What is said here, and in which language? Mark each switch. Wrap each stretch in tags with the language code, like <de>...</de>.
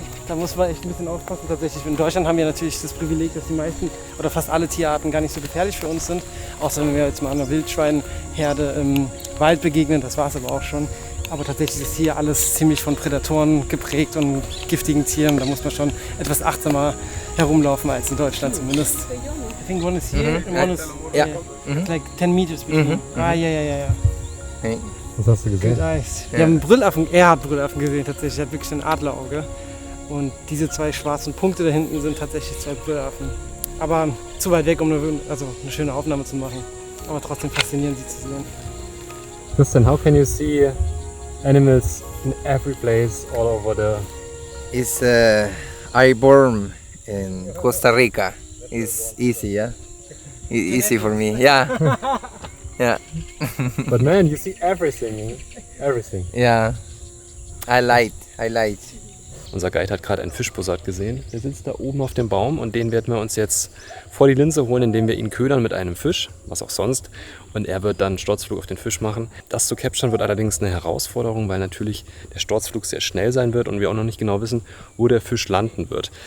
<de>Da muss man echt ein bisschen aufpassen tatsächlich. In Deutschland haben wir natürlich das Privileg, dass die meisten oder fast alle Tierarten gar nicht so gefährlich für uns sind. Außer wenn wir jetzt mal einer Wildschweinherde im Wald begegnen, das war es aber auch schon. Aber tatsächlich ist hier alles ziemlich von Prädatoren geprägt und giftigen Tieren. Da muss man schon etwas achtsamer herumlaufen als in Deutschland zumindest.</de> <en>I think one is here and one is like 10 meters between. Ja. Hey.</en> <de>Was hast du gesehen?</de> <en>Good eyes.</en> <de>Wir haben Brüllaffen, er hat Brüllaffen gesehen tatsächlich, er hat wirklich ein Adlerauge. Und diese zwei schwarzen Punkte da hinten sind tatsächlich zwei Brüllaffen. Aber zu weit weg, um eine schöne Aufnahme zu machen. Aber trotzdem faszinierend, sie zu sehen.</de> <en>Christian, how can you see animals in every place all over the... It's I born in Costa Rica. It's easy, yeah. Easy for me, yeah. Yeah. But man, you see everything. Everything. Yeah. I like.</en> <de>Unser Guide hat gerade einen Fischbussard gesehen. Der sitzt da oben auf dem Baum und den werden wir uns jetzt vor die Linse holen, indem wir ihn ködern mit einem Fisch, was auch sonst. Und er wird dann einen Sturzflug auf den Fisch machen. Das zu capturen wird allerdings eine Herausforderung, weil natürlich der Sturzflug sehr schnell sein wird und wir auch noch nicht genau wissen, wo der Fisch landen wird.</de>